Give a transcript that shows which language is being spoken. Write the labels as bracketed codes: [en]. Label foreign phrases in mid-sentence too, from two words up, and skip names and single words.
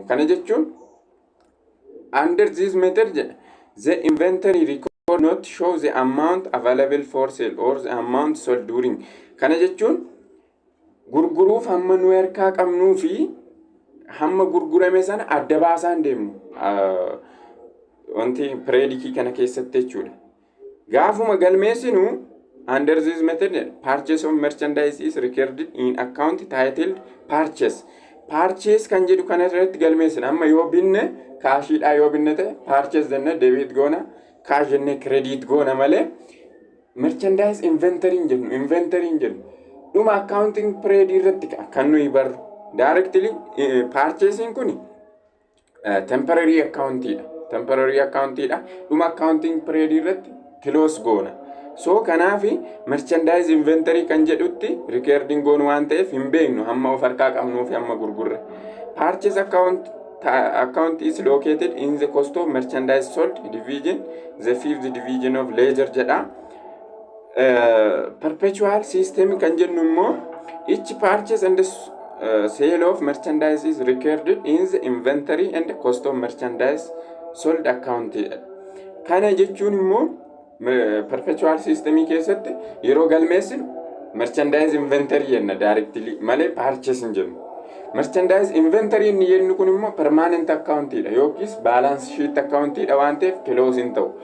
[om] Kana jechuun [en] under this method the inventory record not show the amount available for sale or the amount sold during. [om] Kana jechuun gurguruuf hamma nu harkaa qabnuu fi hamma gurgurame sana adda baasaan deemnu wanti predict kana keessatti jechuudha. Gaafuma galmeessinu [en] under this method purchase of merchandise is recorded in account titled purchase. [om] Purchase kan jedhu kana irratti galmeessina. Amma yoo binne kaashiidhaa yoo binne ta'e purchase jenne debit goona, cash jenne credit goona malee [en] merchandise inventory [om] jennu inventory jennu dhuma [en] accounting period [om] irratti kan nuyi barru [en] directly purchasing [om] kuni temporary accountidha. Dhuma [en] accounting period [om] irratti close goona. So kanaafi [en] merchandise inventory [om] kan jedhutti recording goonu waan ta'eef hin beeknu hamma of harkaa qabnuufi hamma gurgurre. [en] Purchase account is located in the cost of merchandise sold division, the fifth division of ledger jedha. Perpetual system [om] kan jennu immoo [en] each purchase and sale of merchandise is recorded in the inventory and cost of merchandise sold account. [om] Kana jechuun immoo [en] perpetual system [om] keessatti yeroo galmeessinu [en] merchandise inventory [om] jenna directly malee purchase hin jennu. [en] Merchandise inventory [om] inni jennu kun immoo [en] permanent account [om] dha yookiis [en] balance sheet account [om] dha waan ta'eef close hin ta'u.